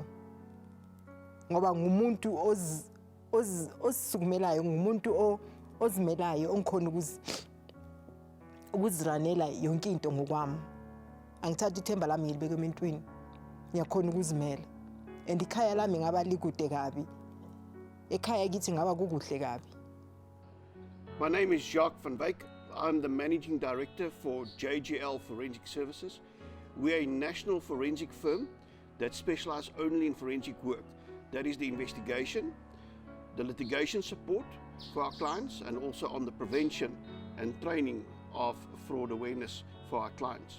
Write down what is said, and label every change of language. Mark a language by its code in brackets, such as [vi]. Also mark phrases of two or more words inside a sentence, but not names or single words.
[zu] Ngoba ngumuntu ozisukumelayo ngumuntu ozimelayo ongikhona ukuziranela yonke into ngokwami. Angithatha ithemba lami ngilibeke ementweni. Ngiyakhona ukuzimela. And ikhaya lami ngaba likude kabi. Ekhaya kithi ngaba kukuhle kabi. [en] My name is Jacques van Wyk. I'm the Managing Director for JGL Forensic Services. We're a national forensic firm that specializes only in forensic work. That is the investigation, the litigation support for our clients, and also on the prevention and training of fraud awareness for our clients.